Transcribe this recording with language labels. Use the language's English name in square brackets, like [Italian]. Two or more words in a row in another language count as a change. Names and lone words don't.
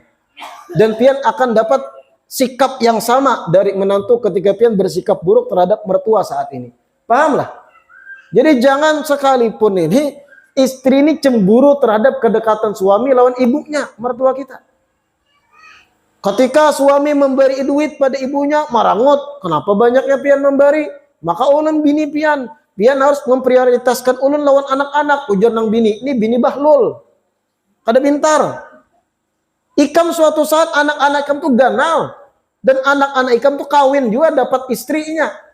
[Banjar] Dan pian akan dapat sikap yang sama dari menantu ketika pian bersikap buruk terhadap mertua saat ini. Pahamlah? Jadi jangan sekalipun ini istri ini cemburu terhadap kedekatan suami lawan ibunya, mertua kita. Ketika suami memberi duit pada ibunya, marangut, kenapa banyaknya pian memberi? Maka ulun bini pian harus memprioritaskan ulun lawan anak-anak. Ujar nang bini, ini bini bahlul, kada pintar. Ikam suatu saat anak-anak ikam tuh ganal, dan anak-anak ikam tuh kawin juga dapat istrinya.